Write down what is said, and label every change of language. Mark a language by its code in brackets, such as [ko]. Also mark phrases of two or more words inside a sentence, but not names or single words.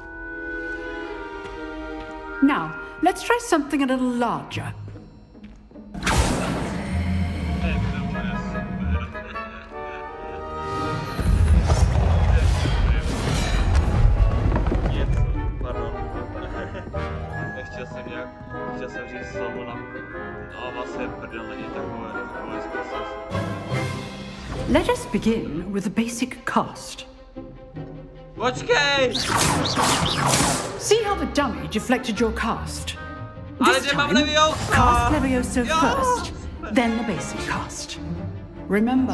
[en] Now, let's try something a little larger. [cs] Chtěl jsem říct slovo na... No, vlastně prdel není takové způsob. [en] Let us begin with the basic cast. [cs] Počkej! [en] See how the dummy deflected your cast? [cs] Ale [en] This [cs] mám [en] time, Leviosa! cast Levioso first, then the basic cast. Remember.